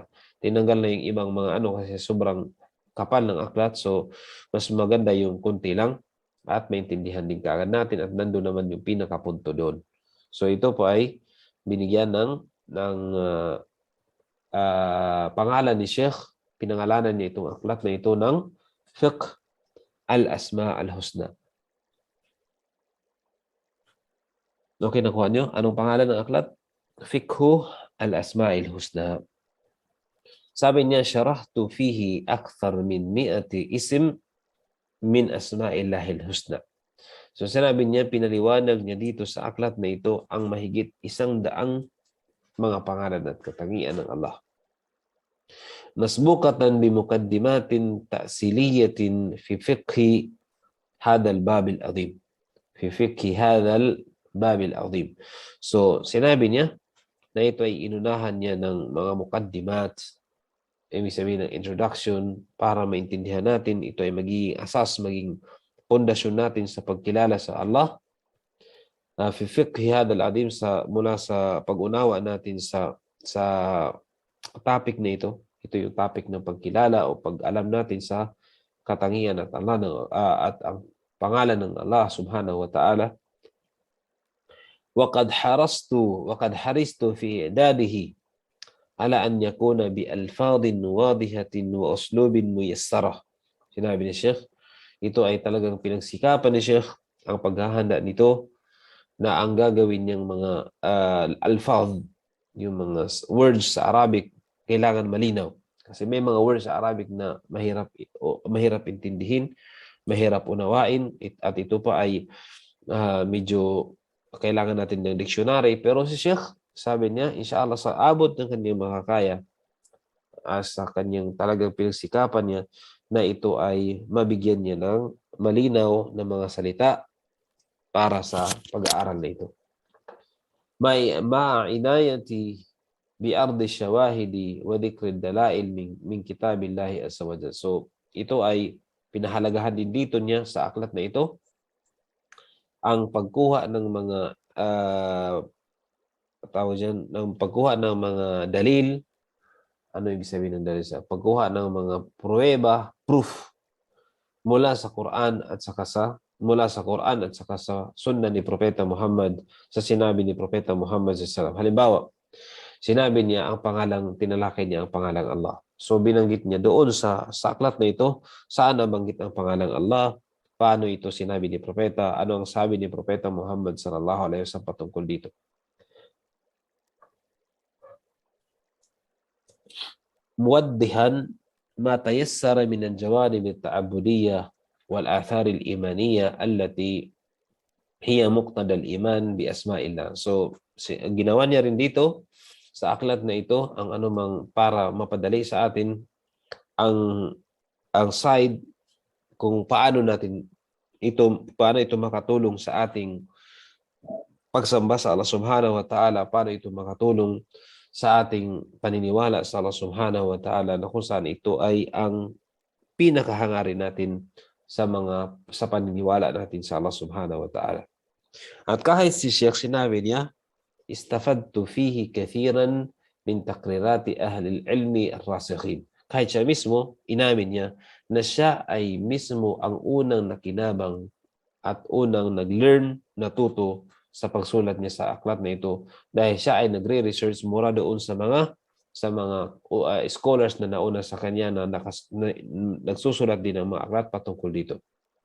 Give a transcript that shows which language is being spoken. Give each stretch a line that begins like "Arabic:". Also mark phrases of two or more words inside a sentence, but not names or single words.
Filipino: Tinanggal na yung ibang mga kasi sobrang kapal ng aklat. So, mas maganda yung kunti lang at maintindihan din kaagad natin at nandun naman yung pinakapunto doon. So, ito po ay binigyan ng pangalan ni Sheikh. Pinangalanan niya itong aklat na ito ng Fiqh al-Asma al-Husna. Okay, nakuha nyo? Anong pangalan ng aklat? Fiqhu al-Asma'il Husna. Sabi niya,
Arabic: شرحت فيه أكثر من 100 اسم من أسماء الله الحسنى.
Filipino: So sinabi niya, pinaliwanag niya dito sa aklat na ito ang mahigit 100 mga pangalan at katangian ng Allah.
Arabic: مسبوقة بمقدمة تأصيلية في فقه هذا الباب العظيم. في فقه هذا الباب العظيم.
Filipino: So sinabi niya na ito ay inunahan niya ng mga mukaddimat, ibig sabihin ng introduction, para maintindihan natin. Ito ay magiging asas, maging pundasyon natin sa pagkilala sa Allah.
Arabic: في فقه هذا العظيم,
Filipino: mula sa pag-unawa natin sa topic na ito. Ito yung topic ng pagkilala o pag-alam natin sa katangian at Allah at ang pangalan ng Allah
Arabic: سبحانه وتعالى. وقد حرصت في إعداده على أن يكون بألفاظ واضحة وأسلوب ميسرة.
Filipino: Sinabi ni Sheikh, ito ay talagang pinagsikapan ni Sheikh ang paghahanda nito na ang gagawin niyang mga alfaz, yung mga words sa Arabic, kailangan malinaw. Kasi may mga words sa Arabic na mahirap intindihin, mahirap unawain, at ito pa ay medyo kailangan natin ng dictionary. Pero si Sheikh, sabi niya, inshallah sa abot ng kanyang makakaya, sa kanyang talagang pinagsikapan niya, na ito ay mabigyan niya ng malinaw na mga salita para sa pag-aaral na ito.
Arabic: مع عناية بعرض شواهد وذكر دلائل من كتاب الله عز وجل.
Filipino: So ito ay pinahalagahan din dito niya sa aklat na ito ang pagkuha ng mga pagkuha ng mga dalil. Ano ibig sabihin ng dalil? Pagkuha ng mga pruweba, proof mula sa Quran at saka sa sunna ni Propeta Muhammad, sa sinabi ni Propeta Muhammad
Arabic: صلى الله عليه وسلم.
Filipino: Halimbawa, sinabi niya tinalakay niya ang pangalang Allah. So binanggit niya doon sa aklat na ito, saan nabanggit ang pangalang Allah, paano ito sinabi ni Propeta, ano ang sabi ni Propeta Muhammad
Arabic: صلى الله عليه وسلم
Filipino: patungkol dito.
Arabic: موضحا ما تيسر من الجوانب التعبدية والآثار الإيمانية التي هي مقتضى الإيمان بأسماء الله.
Filipino: So ginawa niya rin dito sa aklat na ito ang anumang para mapadali sa atin ang side kung paano ito makatulong sa ating pagsamba sa Allah
Arabic: سبحانه وتعالى,
Filipino: paano ito makatulong sa ating paniniwala sa Allah
Arabic: سبحانه وتعالى,
Filipino: na kung saan ito ay ang pinakahangarin natin sa paniniwala natin sa Allah
Arabic: سبحانه وتعالى.
Filipino: At kahit si Sheikh, sinabi niya,
Arabic: استفدت فيه كثيرا من تقريرات أهل العلم الراسخين.
Filipino: Kahit siya mismo, inamin niya na siya ay mismo ang unang nakinabang at unang nag-learn, natuto sa pagsulat niya sa aklat na ito, dahil siya ay nagre-research mura doon sa mga scholars na nauna sa kanya na nagsusulat din ng mga aklat patungkol dito.